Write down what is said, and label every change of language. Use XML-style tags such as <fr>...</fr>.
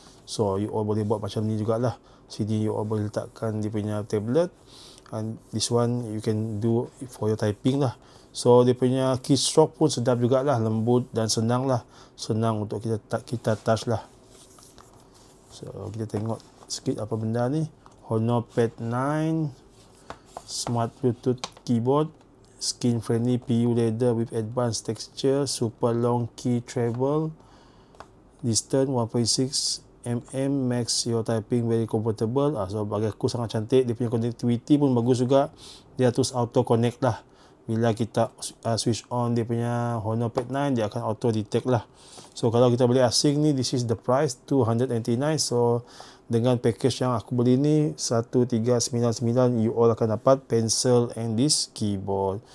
<ms>So you all boleh buat macam ni jugalah. Sini you all boleh letakkan dia punya tablet,</ms> <en>and this one you can do for your typing</en> <ms>lah. So dia punya keystroke pun sedap jugalah, lembut dan senang lah, senang untuk kita touch lah. So kita tengok sikit apa benda ni.</ms> <en>Honor Pad 9 Smart Bluetooth Keyboard, skin friendly PU leather with advanced texture, super long key travel, distance 1.6 mm, makes your typing very comfortable.</en> <ms>So bagi aku sangat cantik. Dia punya connectivity pun bagus juga, dia terus auto connect lah. Bila kita switch on dia punya Honor Pad 9, dia akan auto detect lah. So kalau kita beli asing ni,</ms> <en>this is the price,</en> <ms>299. So dengan package yang aku beli ni 1399, you all akan dapat</ms> <en>pencil and this keyboard.</en>